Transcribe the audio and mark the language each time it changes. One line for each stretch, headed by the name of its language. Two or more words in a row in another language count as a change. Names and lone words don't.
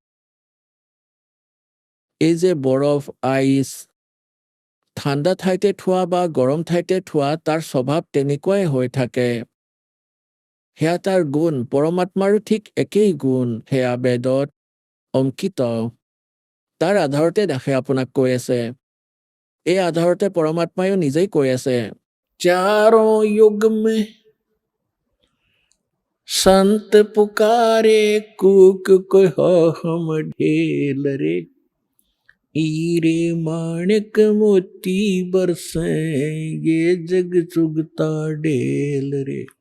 Assamese: এই যে বৰফ, আইচ, ঠাণ্ডা ঠাইতে থোৱা বা গৰম ঠাইতে থোৱা, তাৰ স্বভাৱ তেনেকুৱাই হৈ থাকে। সেয়া তাৰ গুণ। পৰমাত্মাৰো ঠিক একেই গুণ, সেয়া বেদত অংকিত। তাৰ আধাৰতে দাসে আপোনাক কৈ আছে। এই আধাৰতে পৰমাত্মায়ো নিজেই কৈ আছে,
Hindi: চাৰোं युग में संत पुकारे, कूक कहो हम ढेल रे, हीरे माणिक मोती बरसे, ये जग चुगता ढेल रे।